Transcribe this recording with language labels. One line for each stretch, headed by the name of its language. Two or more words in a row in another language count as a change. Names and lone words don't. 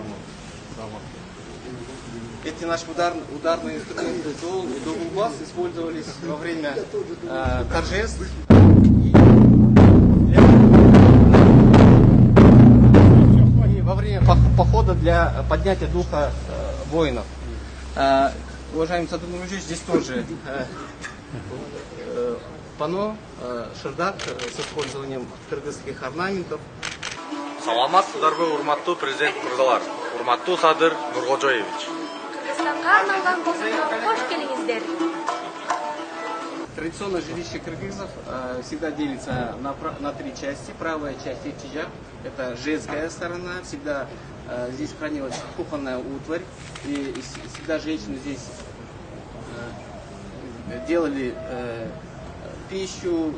Russian: Эти наши ударные инструменты дол и долгубас использовались во время торжеств и во время похода для поднятия духа воинов. Уважаемый Садыр Нурманович, здесь тоже панно, шардак с использованием кыргызских орнаментов.
Kyrgyz: Саламатсыздарбы, урматтуу президент мырзалар, урматтуу Садыр Нуркожоевич.
Russian: Традиционное жилище кыргызов всегда делится на три части. Правая часть ичиджак, это женская сторона, всегда здесь хранилась кухонная утварь, и всегда женщины здесь делали пищу.